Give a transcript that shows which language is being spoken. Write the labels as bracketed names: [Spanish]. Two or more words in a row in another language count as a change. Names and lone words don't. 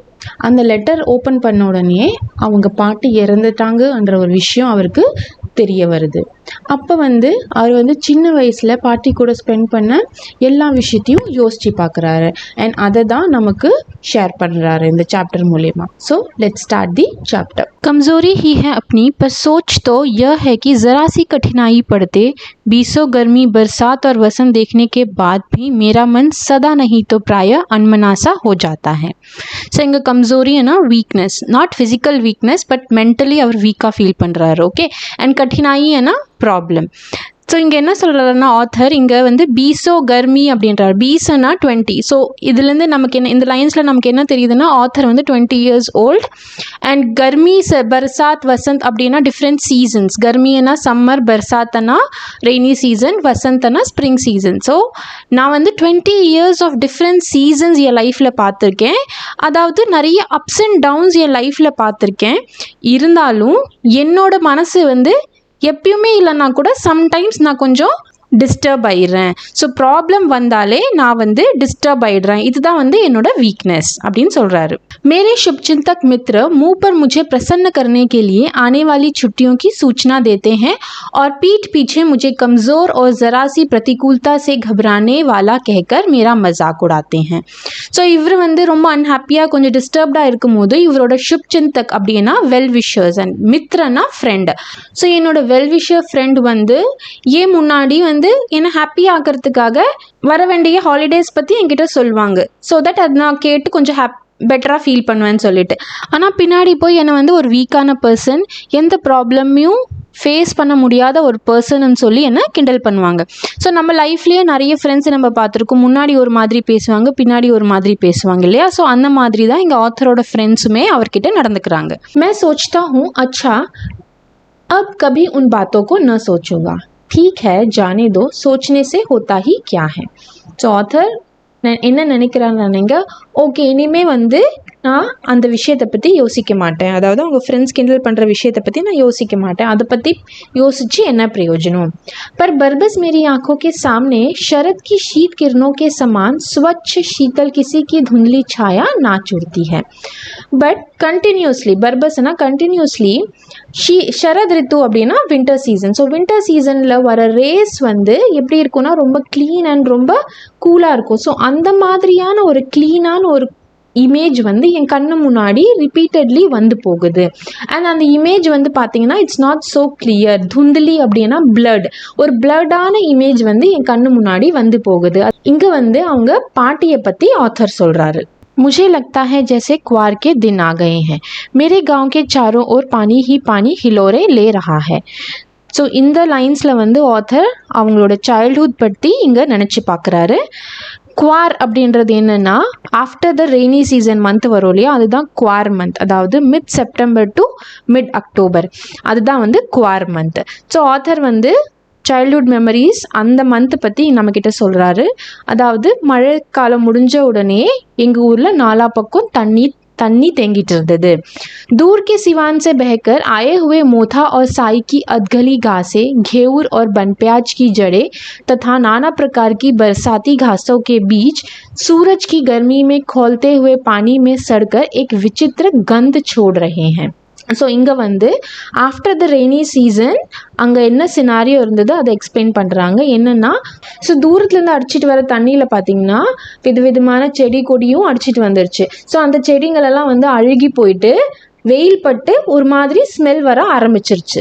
[Tamil] அந்த லெட்டர் ஓப்பன் பண்ண உடனே அவங்க பாட்டி இறந்துட்டாங்கன்ற ஒரு விஷயம் அவருக்கு தெரிய வருது. அப்போ அவர் சின்ன வயசில் பாட்டி கூட ஸ்பெண்ட் பண்ண எல்லா விஷயத்தையும் யோசித்து பார்க்குறாரு. அண்ட் அதை தான் நமக்கு ஷேர் பண்ணுறாரு இந்த சாப்டர் மூலமா. [English] So let's start the chapter. [Hindi] कमज़ोरी ही है अपनी, पर सोच तो यह है कि ज़रा सी कठिनाई पड़ते, बीसों गर्मी बरसात और वसंत देखने के बाद भी मेरा मन सदा नहीं तो प्रायः अनमनासा हो जाता है. [Tamil] ஸோ இங்கே [Hindi] कमज़ोरी है ना, [English] weakness, not physical weakness but mentally [Tamil] அவர் வீக்காக ஃபீல் பண்ணுறாரு. ஓகே. [Hindi] அண்ட் कठिनाई है ना, [Tamil] ப்ராப்ளம். ஸோ இங்கே என்ன சொல்கிறாருன்னா ஆத்தர் இங்கே [Hindi] बीसों गर्मी [Tamil] அப்படின்றார். பீசனா 20. ஸோ இதுலேருந்து நமக்கு என்ன, இந்த லைன்ஸில் நமக்கு என்ன தெரியுதுன்னா ஆத்தர் [English] 20 years old. [Tamil] அண்ட் [Hindi] गर्मी बरसात वसंत [Tamil] அப்படின்னா [English] different seasons. [Tamil] கர்மினா சம்மர், பர்சாத்தனா [English] rainy season, [Tamil] வசந்தனா [English] spring season. [Tamil] ஸோ நான் [English] 20 years of different seasons [Tamil] என் லைஃப்பில் பார்த்துருக்கேன். அதாவது நிறைய [English] ups and downs [Tamil] என் லைஃப்பில் பார்த்துருக்கேன். இருந்தாலும் என்னோட மனசு எப்பயுமே இல்லைன்னா கூட சம்டைம்ஸ் நான் கொஞ்சம் டிஸ்டர்ப் ஆயிடுறேன். ஸோ ப்ராப்ளம் வந்தாலே நான் டிஸ்டர்ப் ஆயிடுறேன். இதுதான் என்னோட வீக்नेस அப்படின்னு சொல்கிறாரு. [Hindi] मेरे शुभचिंतक मित्र मुंह पर मुझे प्रसन्न करने के लिए आने वाली छुट्टियों की सूचना देते हैं और पीठ पीछे मुझे कमज़ोर और ज़रा सी प्रतिकूलता से घबराने वाला कहकर मेरा मजाक उड़ाते हैं. [Tamil] ஸோ இவர் ரொம்ப அன்ஹாப்பியாக கொஞ்சம் டிஸ்டர்ப்டாக இருக்கும்போது இவரோட शुभचिंतक அப்படின்னா [English] well wishers [Tamil] அண்ட் மித்ரனா ஃப்ரெண்ட். ஸோ என்னோட [English] well wisher friend [Tamil] ஏன் முன்னாடி என்னை ஹாப்பி ஆக்கிறதுக்காக வர வேண்டிய ஹாலிடேஸ் பற்றி என்கிட்ட சொல்லுவாங்க. [English] so that [Tamil] அது நான் கேட்டு கொஞ்சம் பெட்டராக ஃபீல் பண்ணுவேன்னு சொல்லிட்டு. ஆனால் பின்னாடி போய் என்னை ஒரு வீக்கான பர்சன், எந்த ப்ராப்ளமையும் ஃபேஸ் பண்ண முடியாத ஒரு பர்சன்னு சொல்லி என்ன கிண்டல் பண்ணுவாங்க. ஸோ நம்ம லைஃப்லேயே நிறைய ஃப்ரெண்ட்ஸ் நம்ம பார்த்துருக்கோம். முன்னாடி ஒரு மாதிரி பேசுவாங்க, பின்னாடி ஒரு மாதிரி பேசுவாங்க இல்லையா? ஸோ அந்த மாதிரி தான் இங்கே ஆத்தரோட ஃப்ரெண்ட்ஸுமே அவர்கிட்ட நடந்துக்கிறாங்க. [Hindi] मैं सोचता हूँ अच्छा अब कभी उन बातों को न सोचूंगा, ठीक है जाने दो, सोचने से होता ही क्या है. [Tamil] ஸோ ஆத்தர் என்ன நினைக்கிறாங்க, ஓகே இனிமே நான் அந்த விஷயத்தை பற்றி யோசிக்க மாட்டேன். அதாவது அவங்க ஃப்ரெண்ட்ஸ் கிண்டல் பண்ணுற விஷயத்தை பற்றி நான் யோசிக்க மாட்டேன். அதை பற்றி யோசிச்சு என்ன பிரயோஜனம். [Hindi] पर बरबस मेरी आंखों के सामने शरद की शीत किरणों के समान स्वच्छ शीतल किसी की धुंधली छाया नाच उड़ती है. [English] But continuously, बरबसना कंटिन्यूसली, [Hindi] शरद ऋतु [English] அப்படின்னா winter season. [Tamil] ஸோ வின்டர் சீசனில் வர ரேஸ் எப்படி இருக்கும்னா ரொம்ப க்ளீன் அண்ட் ரொம்ப கூலாக இருக்கும். ஸோ அந்த மாதிரியான ஒரு க்ளீனான ஒரு இமேஜ் என் கண்ணு முன்னாடி ரிப்பீட்டட்லி போகுது. அண்ட் அந்த இமேஜ் பார்த்தீங்கன்னா [English] it's not so clear. [Tamil] துந்தலி அப்படின்னா பிளட், ஒரு பிளட்டான இமேஜ் என் கண்ணு முன்னாடி போகுது. இங்கே அவங்க பாட்டியை பற்றி ஆத்தர் சொல்கிறாரு. [Hindi] मुझे लगता है जैसे क्वार के दिन आ गए हैं, मेरे गांव के चारों ओर पानी ही पानी हिलोरे ले रहा है. [Tamil] ஸோ இந்த லைன்ஸில் ஆத்தர் அவங்களோட சைல்ட்ஹுட் பற்றி இங்கே நினச்சி பார்க்குறாரு. குவார் அப்படின்றது என்னென்னா [English] after the rainy season month [Tamil] வரும் இல்லையா, அதுதான் குவார் மந்த். அதாவது [English] mid September to mid October, [Tamil] அதுதான் குவார் மந்த். ஸோ ஆத்தர் [English] childhood memories [Tamil] அந்த மந்த் பற்றி நம்மக்கிட்ட சொல்கிறாரு. அதாவது மழை காலம் முடிஞ்ச உடனே எங்கள் ஊரில் நாலா பக்கம் தண்ணி தேங்கிட இருந்தது. [Hindi] दूर के सिवान से बहकर आए हुए मोथा और साई की अधगली घासें, घेऊर और बनप्याज की जड़ें तथा नाना प्रकार की बरसाती घासों के बीच सूरज की गर्मी में खौलते हुए पानी में सड़कर एक विचित्र गंध छोड़ रहे हैं. [Tamil] ஸோ இங்கே [English] after the rainy season [Tamil] அங்கே என்ன சினாரியோ இருந்தது அதை எக்ஸ்பிளைன் பண்ணுறாங்க. என்னென்னா, ஸோ தூரத்துலேருந்து அடிச்சிட்டு வர தண்ணியில் பார்த்தீங்கன்னா விதவிதமான செடி கொடியும் அடிச்சிட்டு வந்துருச்சு. ஸோ அந்த செடிங்களெல்லாம் அழுகி போயிட்டு வெயில் பட்டு ஒரு மாதிரி ஸ்மெல் வர ஆரம்பிச்சிருச்சு.